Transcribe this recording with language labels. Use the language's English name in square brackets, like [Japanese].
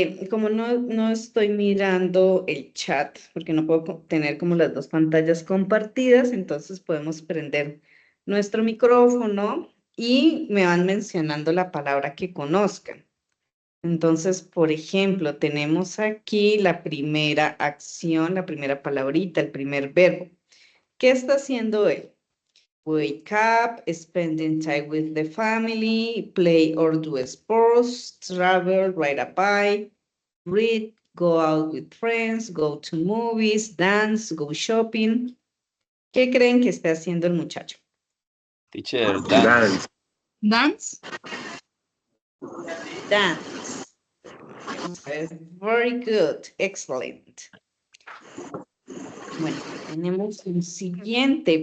[Spanish] Como no estoy mirando el chat, porque no puedo tener como las dos pantallas compartidas, entonces podemos prender nuestro micrófono y me van mencionando la palabra que conozcan. Entonces, por ejemplo, tenemos aquí la primera acción, la primera palabrita, el primer verbo. ¿Qué está haciendo él? [English] Wake up, spending time with the family, play or do sports, travel, ride a bike, read, go out with friends, go to movies, dance, go shopping. [Spanish] ¿Qué creen que está haciendo el muchacho? [English] Teacher, dance. Dance. Dance. Very good. Excellent. [Spanish] Bueno, tenemos un siguiente.